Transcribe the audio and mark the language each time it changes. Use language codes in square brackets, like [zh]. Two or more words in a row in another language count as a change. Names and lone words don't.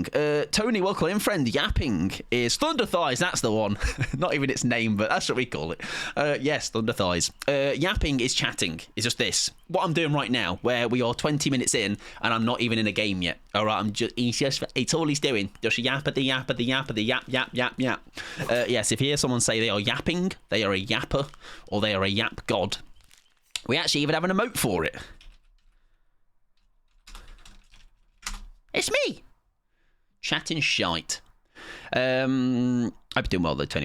[en] Tony, welcome in, friend. Yapping is Thunder Thighs. That's the one. Not even its name, but that's what we call it. Yes, Thunder Thighs. Yapping is chatting. It's just this. What I'm doing right now, where we are 20 minutes in, and I'm not even in a game yet. All right, it's all he's doing. Just yappity, yappity, yappity, yap, yap, yap, yap. Yes, if you hear someone say they are yapping, they are a yapper, or they are a yap god. We actually even have an emote for it. It's me! Chatting shite. I've been doing well though, Tony.